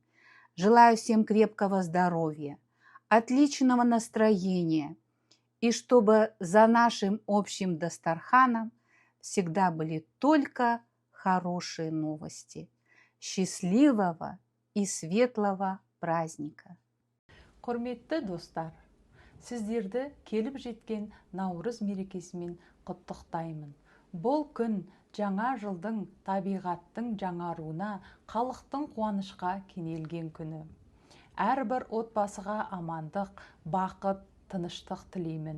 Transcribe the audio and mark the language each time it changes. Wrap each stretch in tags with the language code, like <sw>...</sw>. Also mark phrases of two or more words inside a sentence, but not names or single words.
<ru>Желаю всем крепкого здоровья, отличного настроения, и чтобы за нашим общим дастарханом всегда были только хорошие новости. Счастливого и светлого праздника!</ru> <kk>Құрметті достар, сіздерді келіп жеткен Наурыз мерекесімен құттықтаймын. Бұл күн жаңа жылдың, табиғаттың жаңаруына, халықтың қуанышқа кенелген күні. Әрбір отбасыға амандық, бақыт, тыныштық тілеймін.</kk>